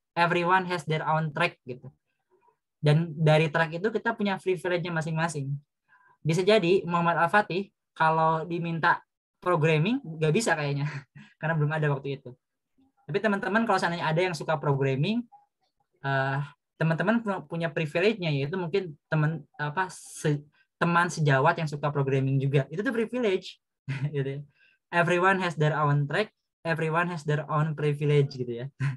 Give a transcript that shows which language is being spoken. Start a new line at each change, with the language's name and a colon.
English: Everyone has their own track gitu.
Indonesian: Dan dari track itu kita punya privilege-nya masing-masing. Bisa jadi Muhammad Al-Fatih kalau diminta programming nggak bisa kayaknya karena belum ada waktu itu. Tapi teman-teman kalau seandainya ada yang suka programming, teman-teman punya privilege-nya, yaitu mungkin teman sejawat yang suka programming juga. Itu tuh privilege. Gitu ya.
English: Everyone has their own track, everyone has their own privilege gitu ya.